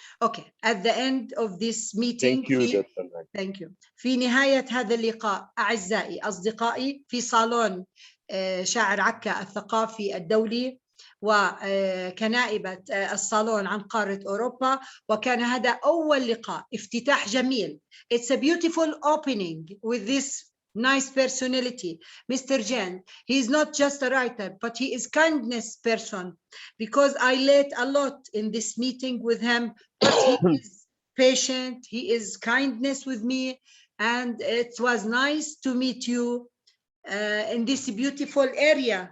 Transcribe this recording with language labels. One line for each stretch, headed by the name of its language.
English: Okay, at the end of this meeting. Thank you.
Arabic: في نهاية هذا اللقاء أعزائي أصدقائي في صالون شاعر عكا الثقافي الدولي، وكنائبة الصالون عن قارة أوروبا، وكان هذا أول لقاء افتتاح جميل.
English: It's a beautiful opening with this nice personality. Mr. Jan, he is not just a writer, but he is kindness person, because I learned a lot in this meeting with him. But he is patient, he is kindness with me, and it was nice to meet you in this beautiful area.